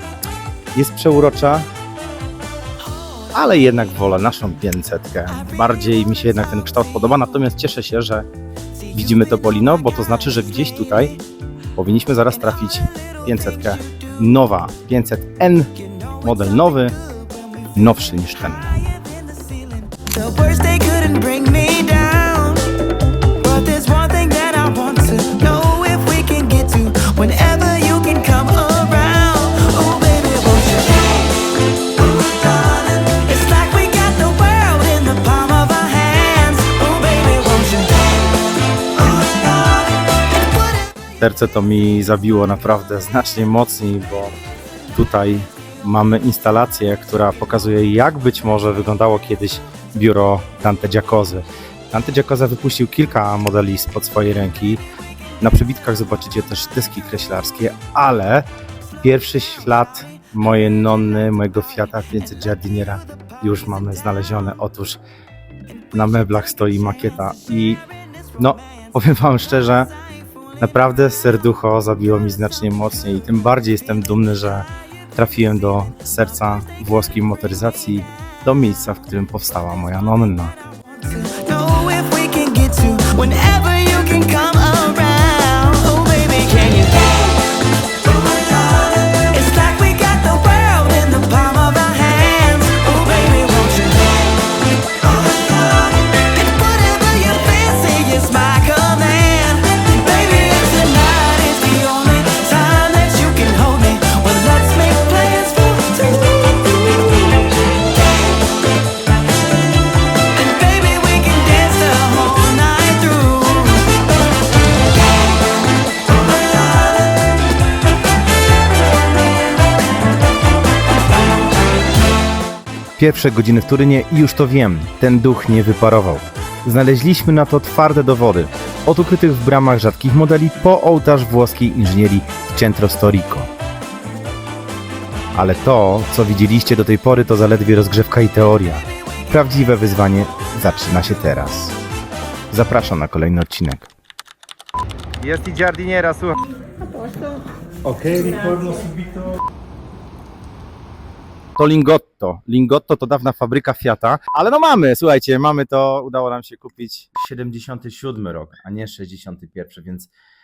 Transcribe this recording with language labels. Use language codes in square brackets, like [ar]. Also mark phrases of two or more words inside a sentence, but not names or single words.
[pl] Jest przeurocza, ale jednak wolę naszą 500. Bardziej mi się jednak ten kształt podoba, natomiast cieszę się, że widzimy Topolino, bo to znaczy, że gdzieś tutaj powinniśmy zaraz trafić 500 nowa, 500N, model nowy, nowszy niż ten. [en] The worst they couldn't bring me down, but there's one thing that I want to know if we can get to whenever you can come around. Oh baby, won't you? Oh darling, it's like we got the world in the palm of our hands. Oh baby, won't you? Oh darling. [pl] Serce to mi zabiło naprawdę znacznie mocniej, bo tutaj mamy instalację, która pokazuje, jak być może wyglądało kiedyś biuro Dante Giacozy. Dante Giacoza wypuścił kilka modeli spod swojej ręki. Na przebitkach zobaczycie też deski kreślarskie, ale pierwszy ślad mojej nonny, mojego Fiata 500 Giardiniera już mamy znalezione. Otóż na meblach stoi makieta i no, powiem wam szczerze, naprawdę serducho zabiło mi znacznie mocniej i tym bardziej jestem dumny, że trafiłem do serca włoskiej motoryzacji, do miejsca, w którym powstała moja nonna. [en] Know if we can get to whenever you can come around. Oh baby, can you? Oh darling, it's like we got the world in the palm of our hands. Oh baby, won't you? Oh darling, and whatever you fancy is my command. Baby, if tonight is the only time that you can hold me, well let's make plans for two. And baby, we can dance the whole night through. [pl] Pierwsze godziny w Turynie i już to wiem, ten duch nie wyparował. Znaleźliśmy na to twarde dowody, od ukrytych w bramach rzadkich modeli po ołtarz włoskiej inżynierii w Centro Storico. Ale to, co widzieliście do tej pory, to zaledwie rozgrzewka i teoria. Prawdziwe wyzwanie zaczyna się teraz. Zapraszam na kolejny odcinek. Jest i Giardiniera, słuchaj. Okej, [it] ritorno subito. [pl] To Lingotto. Lingotto to dawna fabryka Fiata, ale no mamy, słuchajcie, mamy to, udało nam się kupić 77 rok, a nie 61, więc